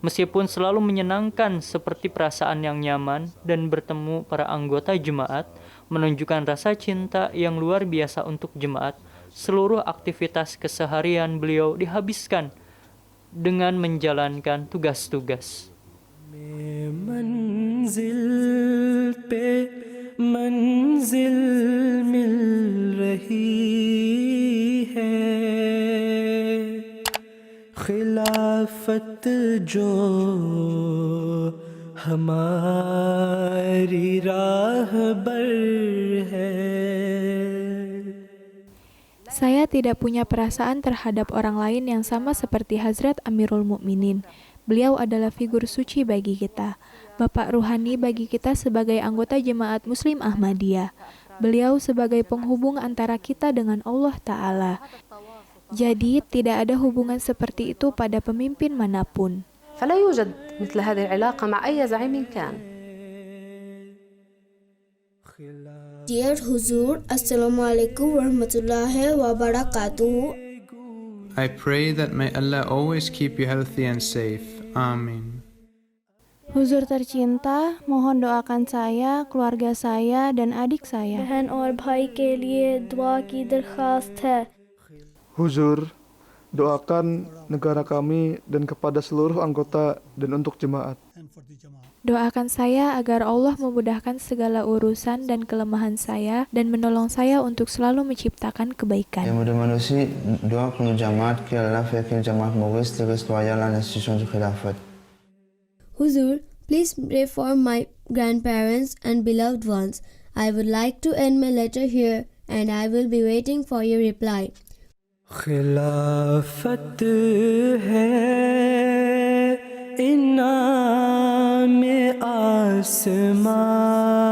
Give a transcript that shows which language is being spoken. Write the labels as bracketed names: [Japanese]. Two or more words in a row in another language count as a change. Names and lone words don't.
[Indonesian] Meskipun selalu menyenangkan seperti perasaan yang nyaman dan bertemu para anggota jemaat, menunjukkan rasa cinta yang luar biasa untuk jemaat, seluruh aktivitas keseharian beliau dihabiskan dengan menjalankan tugas-tugas. [Urdu] मंजिल पे मंजिल मिल रही है खिलाफत जो हमारी राहबर है. [Indonesian] Saya tidak punya perasaan terhadap orang lain yang sama seperti Hazrat Amirul Mukminin. Beliau adalah figur suci bagi kita, bapak ruhani bagi kita sebagai anggota jemaat Muslim Ahmadiyah. Beliau sebagai penghubung antara kita dengan Allah Ta'ala. Jadi, tidak ada hubungan seperti itu pada pemimpin manapun. [Arabic] فلا يوجد مثل هذه العلاقة مع أي زعيم كان. Dear Huzur, السلام عليكم ورحمة الله وبركاته. [English] I pray that may Allah always keep you healthy and safe. Amin. [Indonesian] Huzur tercinta, mohon doakan saya, keluarga saya, dan adik saya. [Urdu] बहन और भाई के लिए दुआ की दरखास्त है. [Indonesian] Huzur, doakan negara kami dan kepada seluruh anggota dan untuk jemaat. Doakan saya agar Allah memudahkan segala urusan dan kelemahan saya dan menolong saya untuk selalu menciptakan kebaikan. [French] Et me demande aussi doa pour nos jamaat, que Allah fait que les jamaat Maurice reste loyal à l'institution du Khilafat. [English] Huzur, please pray for my grandparents and beloved ones. I would like to end my letter here and I will be waiting for your reply. [Urdu] खिलाफत है इनाम आसमां